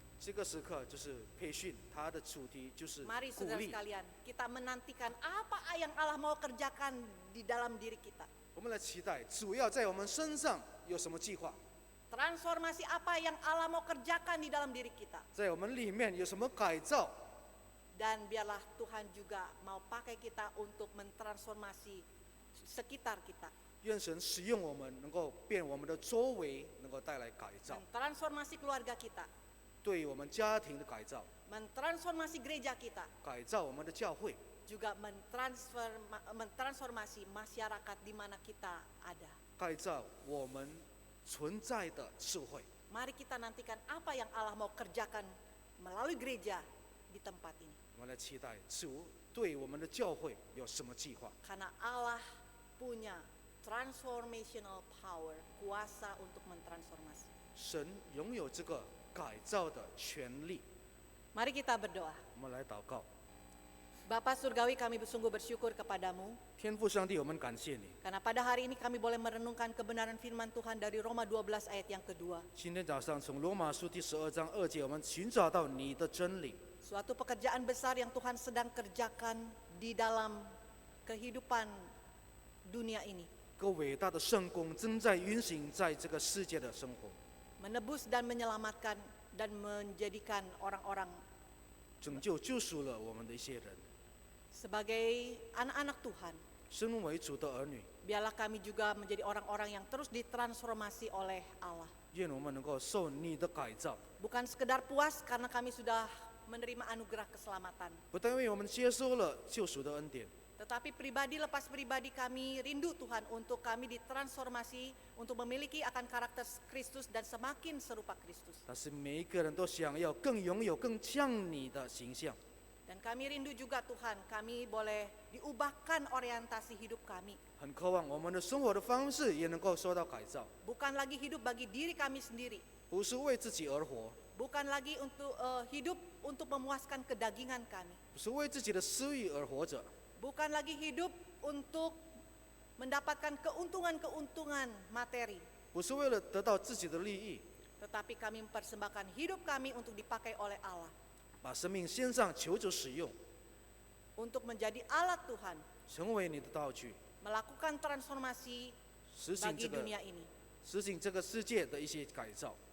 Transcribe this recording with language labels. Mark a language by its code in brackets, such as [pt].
[zh] 这个时刻就是培训，它的主题就是 [id] Mari [zh] 鼓 [id] saudara [zh] 励。 [id] sekalian, kita menantikan apa yang Allah mau kerjakan di dalam diri kita. [zh] 我们来期待主要在我们身上有什么计划， [id] Transformasi apa yang Allah mau kerjakan di dalam diri kita. [zh] 在我们里面有什么改造。 [id] Dan biarlah Tuhan juga mau pakai kita untuk mentransformasi sekitar kita. [zh] 愿神使用我们，能够变我们的周围，能够带来改造， [id] Mentransformasi keluarga kita. [zh] 对于我们家庭的改造， [id] Mentransformasi gereja kita. [zh] 改造我们的教会， [id] Juga mentransformasi masyarakat di mana kita ada. [zh] 改造我们存在的社会。 [id] Mari kita nantikan apa yang Allah mau kerjakan melalui gereja di tempat ini. [zh] 我们来期待主对我们的教会有什么计划。 [id] Karena Allah punya [en] transformational power, [id] kuasa untuk mentransformasi. [zh] 神拥有这个改造的权利。 [id] Mari kita berdoa. [zh] 我们来祷告， [id] Bapa Surgawi, kami sungguh bersyukur kepadamu [zh] 天父上帝，我们感谢你。 [id] karena pada hari ini kami boleh merenungkan kebenaran firman Tuhan dari Roma 12 ayat yang kedua. [zh] 今天早上从罗马书第12章2节，我们寻找到你的真理， [id] Suatu pekerjaan besar yang Tuhan sedang kerjakan di dalam kehidupan dunia ini. [zh] 个伟大的圣工正在运行在这个世界的生活， [id] Menebus dan menyelamatkan dan menjadikan orang-orang [zh] 拯救救赎了我们的一些人。 [id] sebagai anak-anak Tuhan. [zh] 身为主的儿女， [id] Biarlah kami juga menjadi orang-orang yang terus ditransformasi oleh Allah. [zh] 愿我们能够受你的改造， [id] Bukan sekedar puas karena kami sudah menerima anugerah keselamatan. [zh] 不但因为我们接收了救赎的恩典， [id] Tetapi pribadi lepas pribadi kami rindu Tuhan untuk kami ditransformasi untuk memiliki akan karakter Kristus dan semakin serupa Kristus. [zh] 但是每一个人都想要更拥有更像你的形象。 [id] Dan kami rindu juga Tuhan, kami boleh diubahkan orientasi hidup kami. [zh] 很渴望我们的生活的方式也能够受到改造， [id] Bukan lagi hidup bagi diri kami sendiri. [zh] 不是为自己而活， [id] Bukan lagi untuk hidup untuk memuaskan kedagingan kami. [zh] 不是为自己的私欲而活着， [id] Bukan lagi hidup untuk mendapatkan keuntungan-keuntungan materi. [zh] 不是为了得到自己的利益， [id] Tetapi kami mempersembahkan hidup kami untuk dipakai oleh Allah. [zh] 把生命献上求主使用， [id] Untuk menjadi alat Tuhan. [zh] 成为你的道具， [id] Melakukan transformasi [zh] 实行 [id] bagi [zh] 这个 [id] dunia ini. [zh] 实行这个世界的一些改造，